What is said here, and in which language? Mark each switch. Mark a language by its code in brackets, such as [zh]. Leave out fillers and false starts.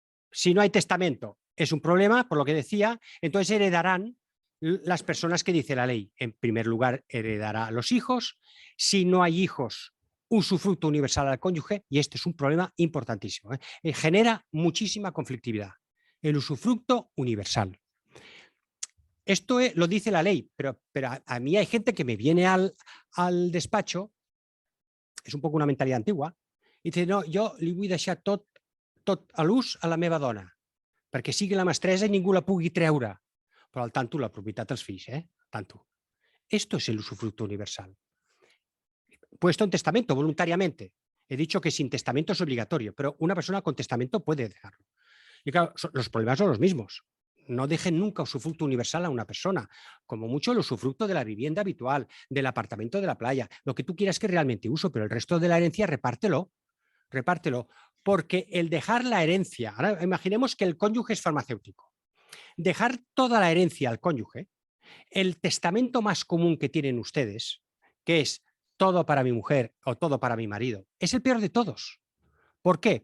[es] Si no hay testamento, es un problema, por lo que decía, entonces heredarán las personas que dice la ley. En primer lugar, heredará a los hijos. Si no hay hijos, usufructo universal al cónyuge, y este es un problema importantísimo. Genera muchísima conflictividad. El usufructo universal. Esto lo dice la ley, pero a mí hay gente que me viene al despacho, [ca] és un poc una mentalitat antigua, i dice, no, jo li vull deixar tot a l'ús a la meva dona, perquè sigui la mestressa i ningú la pugui treure. Però al tanto la propietat dels fills, tanto. [es] Esto es el usufructo universal. Puesto en testamento voluntariamente. He dicho que sin testamento es obligatorio, pero una persona con testamento puede dejarlo. Y claro, los problemas son los mismos. No dejen nunca usufructo universal a una persona, como mucho el usufructo de la vivienda habitual, del apartamento de la playa, lo que tú quieras que realmente uso, pero el resto de la herencia repártelo, porque el dejar la herencia, ahora imaginemos que el cónyuge es farmacéutico, dejar toda la herencia al cónyuge, el testamento más común que tienen ustedes, que es todo para mi mujer o todo para mi marido, es el peor de todos. ¿Por qué?